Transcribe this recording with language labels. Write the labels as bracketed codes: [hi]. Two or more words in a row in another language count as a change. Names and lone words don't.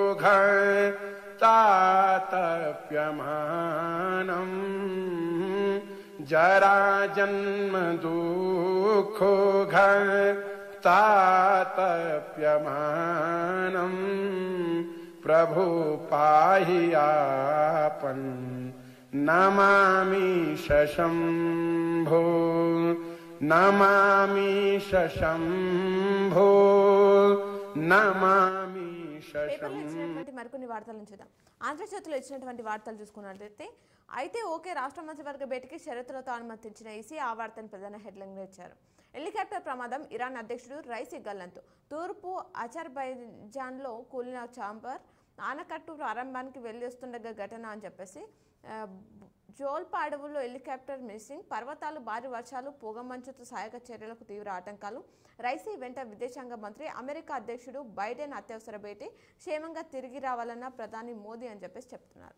[sa] तातप्यमानं जरा जन्म दुःखो तातप्यमानं प्रभु पाहि आपन् नमामि शम्भो नमामि शम्भो नमामि [te] పేపర్లో ఇచ్చినటువంటి మరికొన్ని వార్తలను చూద్దాం. ఆంధ్రజ్యోతిలో ఇచ్చినటువంటి వార్తలు చూసుకున్నట్లయితే అయితే ఓకే రాష్ట్ర మంత్రివర్గ భేటీకి షరతులతో అనుమతించిన ఈసీ ఆ వార్తను ప్రధాన హెడ్లైన్గా ఇచ్చారు. హెలికాప్టర్ ప్రమాదం, ఇరాన్ అధ్యక్షుడు రైసీ గల్లంతు, తూర్పు అజర్బైజాన్లో కూలిన చాంబర్, ఆనకట్టు ప్రారంభానికి వెళ్ళి వస్తుండగా ఘటన అని చెప్పేసి, జోల్పా అడవుల్లో హెలికాప్టర్ మిస్సింగ్, పర్వతాలు, భారీ వర్షాలు, పొగమంచుతో సహాయక చర్యలకు తీవ్ర ఆటంకాలు, రైసీ వెంట విదేశాంగ మంత్రి, అమెరికా అధ్యక్షుడు బైడెన్ అత్యవసర భేటీ, క్షేమంగా తిరిగి రావాలన్న ప్రధాని మోదీ అని చెప్పేసి చెప్తున్నారు.